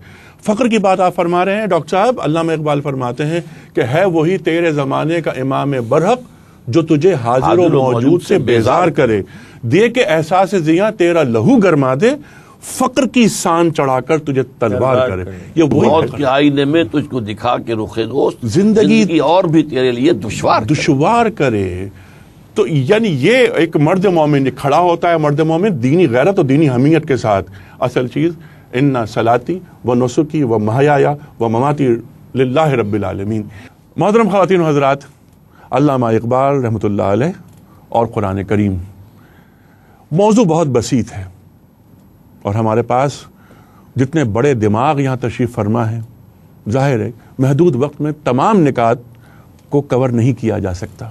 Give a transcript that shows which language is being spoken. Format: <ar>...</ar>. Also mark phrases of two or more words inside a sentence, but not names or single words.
<ur>فقر کی بات آپ فرما رہے ہیں ڈاکٹر صاحب. علامہ اقبال فرماتے ہیں کہ ہے وہی تیرے زمانے کا امام برحق جو تجھے حاضر و موجود سے بیزار کرے، دے کے احساس زیاں تیرا لہو گرما دے، فقر کی سان چڑھا کر تجھے تلوار کرے. یہ وہی موت کے آئینے میں تجھ کو دکھا کے رخ دوست زندگی اور بھی تیرے لیے دشوار کرے. تو یعنی یہ ایک مرد مومن کھڑا ہوتا ہے، مرد مومن دینی غیرت اور دینی حمیت کے ساتھ. اصل چیز</ur> <ar>ان صلاتی و نسکی و محیایا و مماتی للہ رب العالمین.</ar> <ur>محترم خواتین و حضرات، علامہ اقبال</ur> <ar>رحمۃ اللہ علیہ</ar> <ur>اور قرآن کریم، موضوع بہت بسیط ہے اور ہمارے پاس جتنے بڑے دماغ یہاں تشریف فرما ہے، ظاہر ہے محدود وقت میں تمام نکات کو کور نہیں کیا جا سکتا.</ur>